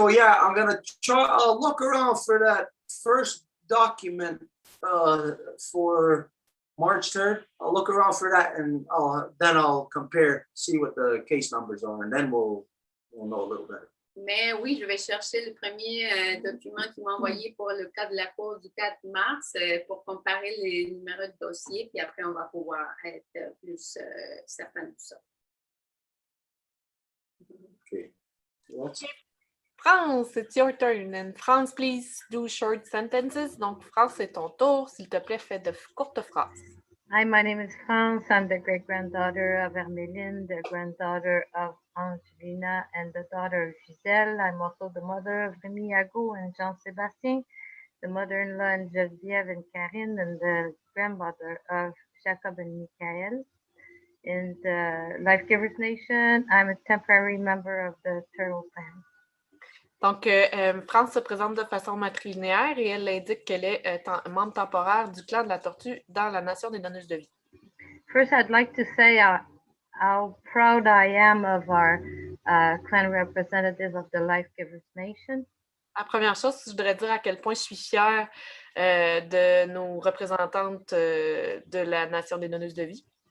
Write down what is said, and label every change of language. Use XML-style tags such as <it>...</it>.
<en>So yeah, I'm gonna try. I'll look around for that first document for March 3rd. I'll look around for that, and I'll compare, see what the case numbers are, and then we'll know a little better.</en> <fr>Mais oui, je vais chercher le premier document qu'ils m'ont envoyé pour le cas de la cour du 4 mars pour comparer les numéros de dossier, puis après, on va pouvoir être plus certain de tout ça.</fr> <en>Okay. What? France, it's your turn. And France, please do short sentences.</en> <fr>Donc, France, c'est ton tour. S'il te plaît, fais de courtes phrases.</fr> <en>Hi, my name is France. I'm the great-granddaughter of Hermeline, the granddaughter of Angelina, and the daughter of Giselle. I'm also the mother of Remy Ago and Jean-Sébastien, the mother-in-law of Geneviève and Karine, and the grandmother of Jacob and Michael. In the Life Givers Nation, I'm a temporary member of the Turtle Clan.</en> <fr>Donc, France se présente de façon matrilinéaire et elle indique qu'elle est membre temporaire du clan de la tortue dans la nation des donneuses de vie.</fr> <en>First, I'd like to say how proud I am of our clan representative of the Life Givers Nation.</en> <fr>La première chose, je voudrais dire à quel point je suis fière de nos représentantes de la nation des donneuses de vie.</fr>